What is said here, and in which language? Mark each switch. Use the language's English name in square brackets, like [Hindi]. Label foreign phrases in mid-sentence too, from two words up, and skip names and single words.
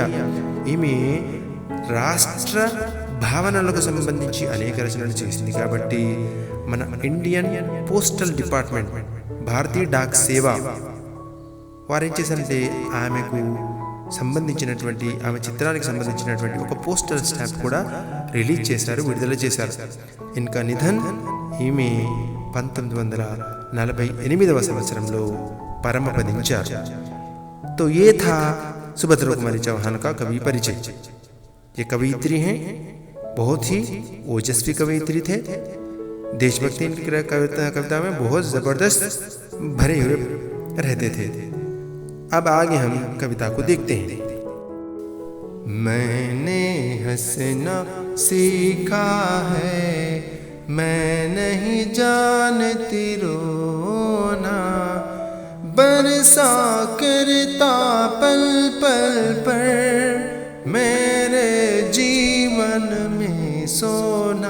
[Telugu] ఈమె రాష్ట్ర భావనలకు సంబంధించి అనేక రచనలు చేసింది కాబట్టి మన [English] Indian Postal Department, [Telugu] భారతీయ డాక్ సేవ వారు ఏం చేశారంటే ఆమెకు సంబంధించినటువంటి, ఆమె చిత్రానికి సంబంధించినటువంటి ఒక [English] postal stamp [Telugu] కూడా రిలీజ్ చేశారు, విడుదల చేశారు. ఇంకా నిధన్, ఈమె 1948వ సంవత్సరంలో పరమపదించారు. [Hindi] तो ये था सुभद्रा कुमारी चौहान का कवि परिचय. ये कवयित्री हैं, बहुत ही ओजस्वी कवयित्री थे. देशभक्ति इनकी कविता में बहुत ज़बरदस्त भरे हुए रहते थे. अब आगे हम कविता को देखते हैं. मैंने हंसना सीखा है, मैं नहीं जानती रोना, बरसा करता पल पल पर मेरे जीवन में सोना.